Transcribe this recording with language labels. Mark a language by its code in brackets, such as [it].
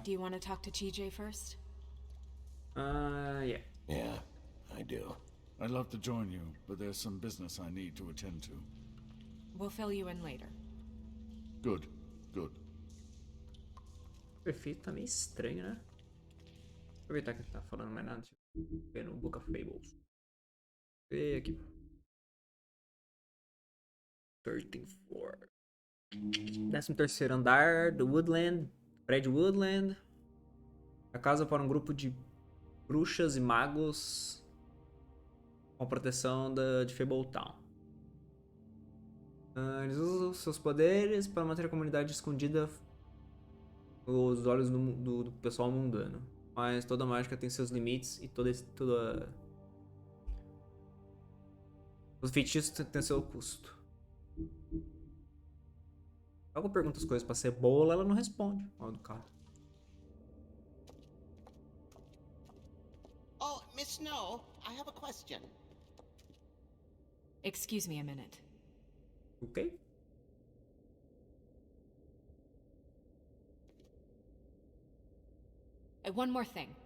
[en] Do you want to talk to TJ first? Yeah. Yeah, I do. I'd love to join you, but there's some business I need to attend to. We'll fill you in later. Good, good. [pt] O prefeito tá meio estranho, né? Aproveitar que ele tá falando mais nada. Deixa eu ver no Book of Fables. Ver aqui. [en] 13th floor. [pt] 13º andar do Woodland. Prédio Woodland. A casa para um grupo de bruxas e magos com proteção de Fabletown. Eles usam seus poderes para manter a comunidade escondida os olhos do pessoal mundano. Mas toda mágica tem seus limites e toda... Os feitiços têm seu custo. Logo pergunta as coisas pra ser boa, ela não responde. Mal do cara. [en] Oh, Miss Snow, I have a question. Excuse me a minute. Ok? One more thing.